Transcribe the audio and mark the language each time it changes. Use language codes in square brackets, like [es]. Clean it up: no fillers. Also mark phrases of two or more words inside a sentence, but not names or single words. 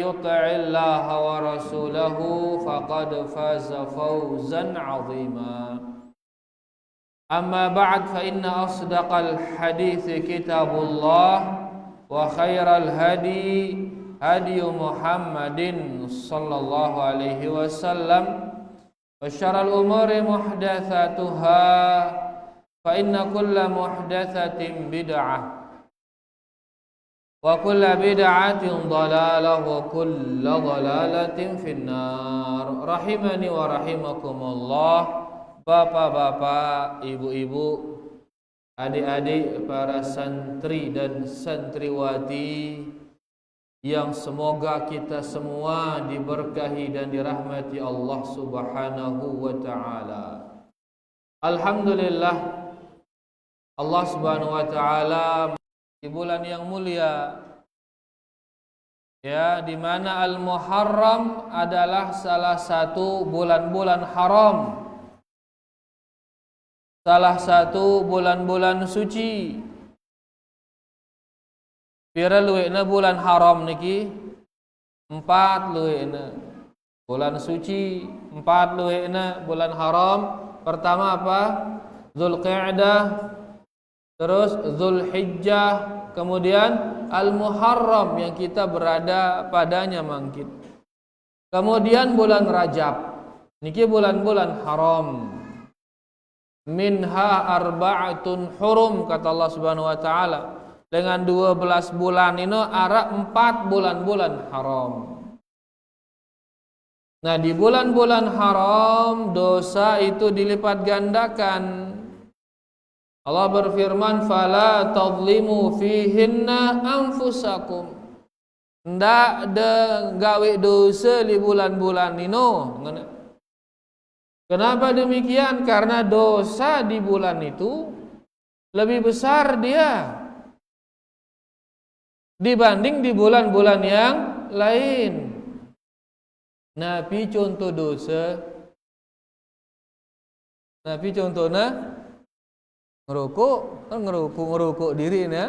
[ar] يطع الله ورسوله فقد فاز فوزا عظيما أما بعد فإن أصدق الحديث كتاب الله وخير الهدي هدي محمد صلى الله عليه وسلم وشر الأمور محدثاتها فإن كل محدثة بدعة وكل بدعة ضلالة وكل ضلالة في النار رحمني ورحمكم الله. [id] Bapak-bapak, ibu-ibu, adik-adik, para santri dan santriwati yang semoga kita semua diberkahi dan dirahmati Allah [ar] سبحانه وتعالى. [id] Alhamdulillah, Allah [ar] سبحانه وتعالى [id] di bulan yang mulia, ya, di mana Al-Muharram adalah salah satu bulan-bulan haram, salah satu bulan-bulan suci. [sas] Pira luwekna bulan haram niki? 4 luwekna. [id] Bulan suci 4 luwekna bulan haram. Pertama apa? Zulqa'dah, terus Zulhijjah, kemudian Al-Muharram yang kita berada padanya mangkit. Kemudian bulan Rajab. Niki bulan-bulan haram. [ar] منها أربعة حرم, [id] kata Allah Subhanahu wa taala. Dengan 12 bulan ini ada 4 bulan-bulan haram. Nah, di bulan-bulan haram dosa itu dilipat gandakan. Allah berfirman, [ar] "فلا تظلموا فيهن أنفسكم." [sas] Ndak de gawe dosa di bulan-bulan ini. [id] Kenapa demikian? Karena dosa di bulan itu lebih besar dia dibanding di bulan-bulan yang lain. Nabi contoh dosa, Nabi contohnya ngerokok diri ini.